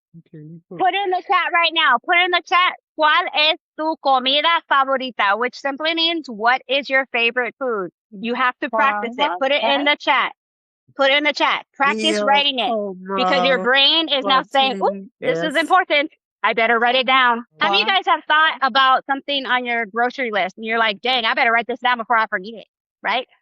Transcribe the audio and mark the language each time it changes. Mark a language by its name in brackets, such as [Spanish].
[English] Put in the chat right now. Put in the chat. [Spanish] ¿Cuál es tu comida favorita? [English] Which simply means what is your favorite food? You have to practice it. Put it in the chat. Put it in the chat. Practice writing it because your brain is now saying, "Ooh, this is important. I better write it down." How many of you guys have thought about something on your grocery list and you're like, dang, I better write this down before I forget it, right?